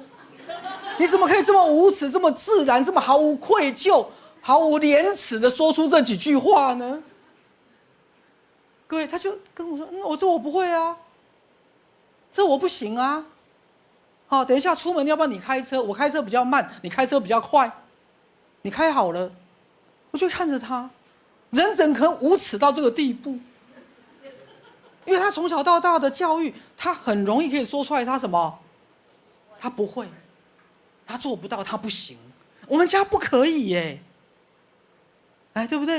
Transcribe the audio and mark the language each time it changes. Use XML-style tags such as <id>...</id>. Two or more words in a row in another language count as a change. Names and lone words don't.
<zh>你怎麼可以這麼無恥、這麼自然、這麼毫無愧疚、毫無廉恥的說出這幾句話呢？各位，他就跟我說：“我不會啊，這我不行啊。好，等一下出門要不然你開車，我開車比較慢，你開車比較快，你開好了。” 我就看着他，人怎可能無恥到這個地步？因為他從小到大的教育，他很容易可以說出來他什麼？他不會。他做不到，他不行。我們家不可以耶，哎，對不對？</zh>